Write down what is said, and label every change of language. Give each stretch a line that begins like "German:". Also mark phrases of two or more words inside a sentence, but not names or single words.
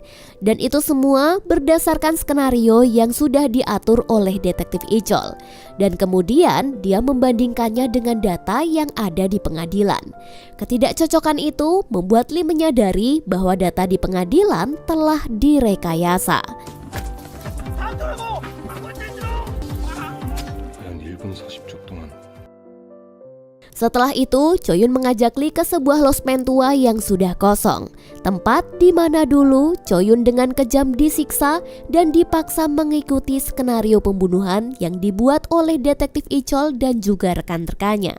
Indonesian: Dan itu semua berdasarkan skenario yang sudah diatur oleh detektif Ichol. Dan kemudian dia membandingkannya dengan data yang ada di pengadilan. Ketidakcocokan itu membuat Lee menyadari bahwa data di pengadilan telah direkayasa.
Korean: 한 1분 40초 동안
Indonesian: Setelah itu, Choyun mengajak Lee ke sebuah losmen tua yang sudah kosong. Tempat di mana dulu Choyun dengan kejam disiksa dan dipaksa mengikuti skenario pembunuhan yang dibuat oleh detektif Ichol dan juga rekan-rekannya.